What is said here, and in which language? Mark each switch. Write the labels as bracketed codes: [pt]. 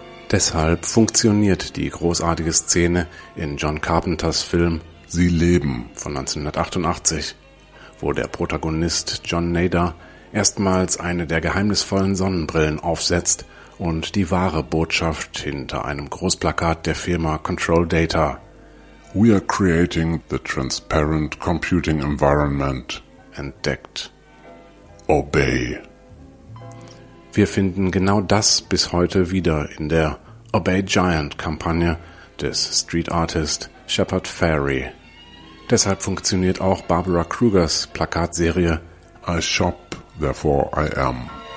[de] Deshalb funktioniert die großartige Szene in John Carpenters Film Sie leben von 1988, wo der Protagonist John Nader erstmals eine der geheimnisvollen Sonnenbrillen aufsetzt und die wahre Botschaft hinter einem Großplakat der Firma Control Data: [en] We are creating the transparent computing environment, [de] entdeckt. [en] Obey. [de] Wir finden genau das bis heute wieder in der Obey Giant Kampagne des Street Artist Shepard Fairey. Deshalb funktioniert auch Barbara Krugers Plakatserie [en] I shop, therefore I am.